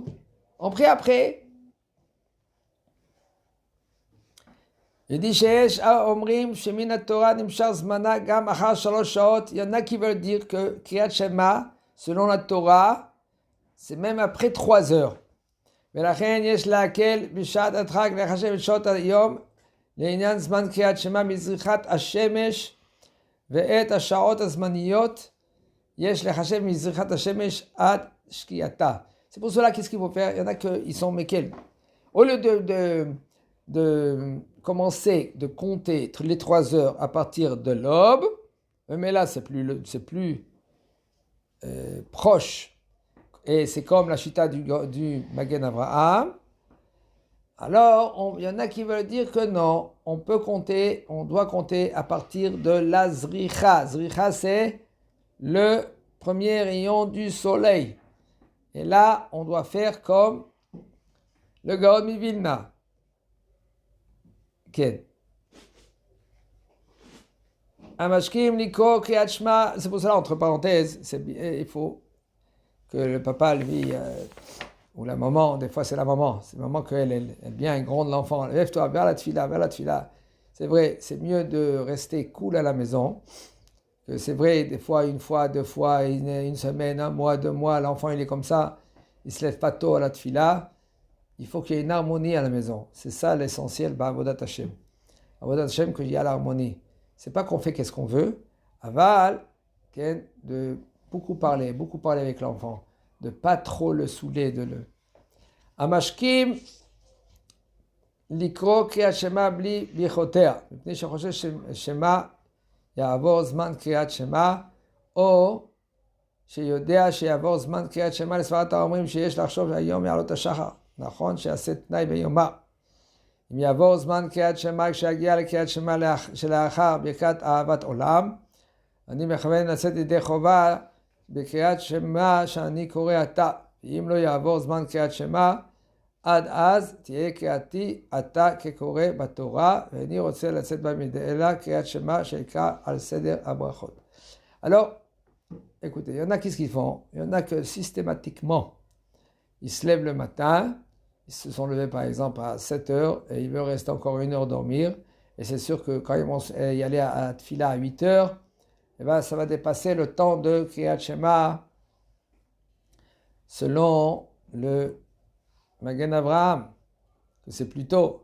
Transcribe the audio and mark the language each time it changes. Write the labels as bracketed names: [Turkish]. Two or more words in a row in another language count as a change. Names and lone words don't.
[French] On prie après. Il dit, il y en a qui veulent dire que [Hebrew] קריאת שמע, [French] selon la Torah, c'est même après 3 heures. [Hebrew] ולכן יש להקל בשעת הדחק לחשב את שעות היום לעניין זמן קריאת שמע מזריחת השמש ואת השעות הזמניות יש לחשב מזריחת השמש עד שקיעתה. [French] C'est pour cela qu'est-ce qu'il faut faire? Il y en a qui sont méquels. Au lieu de commencer de compter les 3 heures à partir de l'aube, mais là c'est plus proche, et c'est comme la chita du Magen Avraham. Alors il y en a qui veulent dire que non, on doit compter à partir de la zricha. Zricha, c'est le premier rayon du soleil, et là on doit faire comme le Gaon Mivilna. [Hebrew] כן. המשקיעים לקרוא קריאת שמע, [French] c'est pour cela, entre parenthèses, il faut que le papa, lui, ou la maman, des fois c'est la maman qu'elle bien gronde l'enfant, lève-toi, vers la tfila. C'est vrai, c'est mieux de rester cool à la maison, que c'est vrai, des fois, 1 fois, 2 fois, une semaine, 1 mois, 2 mois, l'enfant il est comme ça, il se lève pas tôt à la tfila. Il faut qu'il y ait une harmonie à la maison. C'est ça l'essentiel, [Hebrew] עבודת השם. עבודת השם, [French] qu'il y a l'harmonie. C'est pas qu'on fait qu'est-ce qu'on veut. Aval, de beaucoup parler avec l'enfant. De pas trop le saouler, de le... [Hebrew] המשכים, לקרוא קריאת שמע בלי ברכותיה. מפני שחושש שמא יעבור זמן קריאת שמע, או שיודע שיעבור זמן קריאת שמע לסברת האומרים שיש לחשוב שהיום יעלות השחר. נכון שיעשה תנאי ביומה. אם יעבור זמן קריאת שמע כשיגיע לקריאת שמע שלאחר ברכת אהבת עולם, אני מכוון לצאת ידי חובה בקריאת שמע שאני קורא עתה. ואם לא יעבור זמן קריאת שמע, עד אז תהיה קריאתי עתה כקורא בתורה, ואני רוצה לצאת במדעלה קריאת שמע שיקרא על סדר הברכות. [French] Alors, écoutez, il y en a qu'est-ce qu'ils font? Il y en a que systématiquement, ils se lèvent le matin, ils se sont levés par exemple à 7 heures et ils veulent rester encore 1 heure dormir. Et c'est sûr que quand ils vont y aller à Tfila à 8 heures, eh ben, ça va dépasser le temps de [Hebrew] קריאת שמע [French] selon le Magen Avraham, que c'est plus tôt.